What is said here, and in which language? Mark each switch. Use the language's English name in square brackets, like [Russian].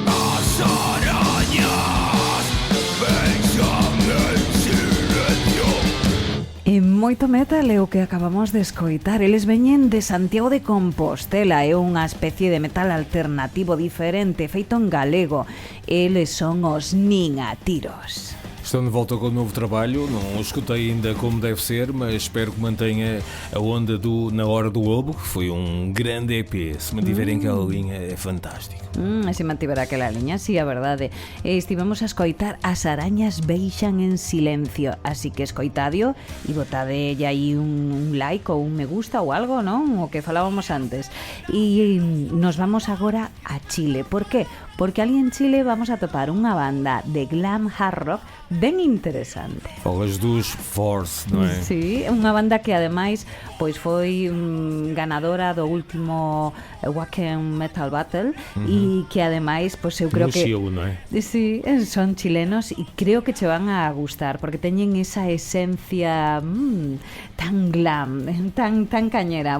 [Galician] As arañas pensan en silencio. E moito metal é o que acabamos de escoitar. Eles veñen de Santiago de Compostela. É unha especie de metal alternativo diferente, feito en galego. Eles son os Nin a Tiros. [Portuguese] Estão de volta com o novo trabalho, não o escutei ainda como deve ser, mas espero que mantenha a onda do Na Hora do Lobo, que foi um grande EP. Se mantiverem aquela linha, é fantástico. [Galician] Se mantiverá aquela liña, sí, a verdade. Estivemos a escoitar As arañas beixan en silencio, así que escoitadio e botade aí un like ou un me gusta ou algo, non? O que falábamos antes. E nos vamos agora a Chile. Por qué? Porque ali en Chile vamos a topar unha banda de glam hard rock ben interesante. Falas dos Force, non é? Sí, unha banda que ademais pois foi ganadora do último Wacken Metal Battle e que ademais pois eu creo que Chile, non é? Sí, son chilenos e creo que che van a gustar porque teñen esa esencia tan glam, tan cañera.